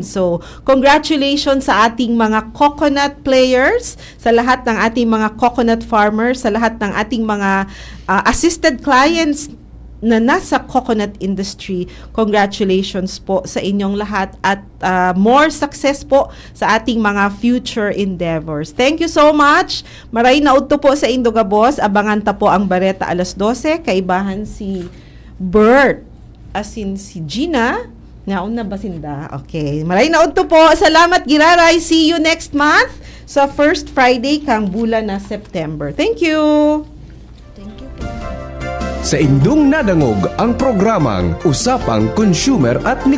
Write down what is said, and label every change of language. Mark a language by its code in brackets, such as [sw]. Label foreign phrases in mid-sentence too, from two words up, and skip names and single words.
[tl] So, congratulations sa ating mga [en] coconut players, [tl] sa lahat ng ating mga [en] coconut farmers, [tl] sa lahat ng ating mga [en] assisted clients [tl] na nasa [en] coconut industry. [tl] Congratulations po sa inyong lahat at [en] more success [tl] po sa ating mga [en] future endeavors. Thank you so much. [bik] Maray na udto po sa Indoga Boss. Abangan ta po ang Bareta alas 12. Kaibahan si Bert, [en] as in [bik] si Gina. Naon na ba sinda? Okay. Maray na udto po. Salamat Giraray. [en] See you next month sa first Friday [bik] kang bulan na [en] September. Thank you. Thank you po. [bik] Sa indong nadangog ang programang Usapang Consumer at Negosyo.